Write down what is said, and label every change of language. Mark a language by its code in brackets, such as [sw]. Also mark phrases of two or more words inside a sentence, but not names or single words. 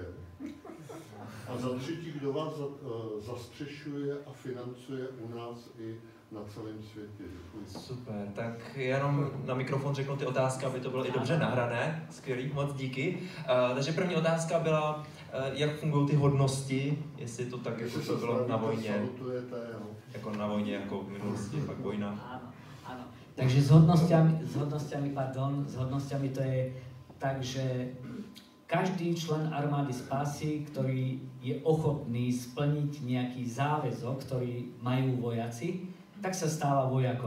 [cs] A za třetí, kdo vás zastřešuje a financuje u nás i na celém světě? Děkuji. Super, tak jenom na mikrofon řeknu ty otázky, aby to bylo i dobře nahrané. Skvělý, moc díky. Takže první otázka byla, jak fungují ty hodnosti, jestli to tak, jako to bylo na vojně. Jako na vojně, jako v minulosti, pak vojna. [sk] Áno. Takže s hodnostiami to je tak, že každý člen armády spásy, ktorý je ochotný splniť nejaký záväzok, ktorý majú vojaci, tak sa stáva vojakom.